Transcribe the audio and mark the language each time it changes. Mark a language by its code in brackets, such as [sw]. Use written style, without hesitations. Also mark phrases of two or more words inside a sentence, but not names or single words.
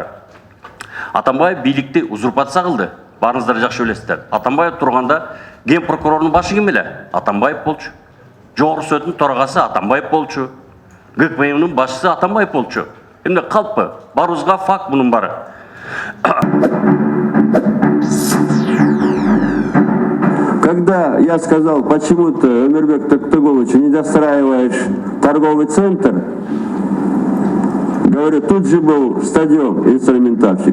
[ky] Атамбаев бийликти узурпация кылды. Барыңыздар жакшы билесиздер. Атамбаев турганда ген прокурордун башы ким эле? Атамбаев болчу. Жогорку сотдун төрагасы Атамбаев болчу. ГКМнын башчысы Атамбаев болчу. Эмне калппы? Барыбызга факт мунун бары. [ru] Когда я сказал, почему ты, Өмирбек Токтогулович, не достраиваешь торговый центр, говорю, тут же был стадион, инструментальщик.